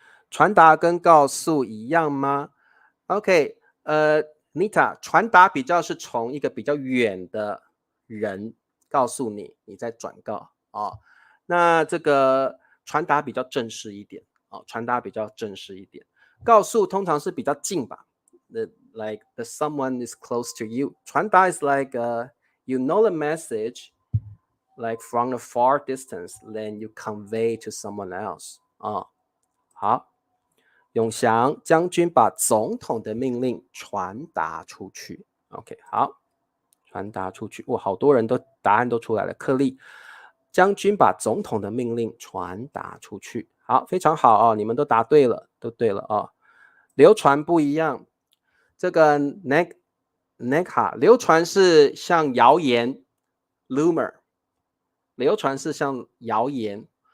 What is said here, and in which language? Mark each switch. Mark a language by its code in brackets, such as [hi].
[zh] 传达跟告诉一样吗 ？OK， Nita， 传达比较是从一个比较远的人告诉你，你再转告那这个传达比较正式一点传达比较正式一点。告诉通常是比较近吧， [en] like the someone is close to you。传达 is like you know the message like from a far distance, then you convey to someone else 好。 [zh] 永祥将军把总统的命令传达出去。 OK， 好，传达出去。哇，好多人都答案都出来了。克利，将军把总统的命令传达出去。好，非常好你们都答对了，都对了流传不一样，这个 Nekha 流传是像谣言 ，rumor， 流传是像谣言。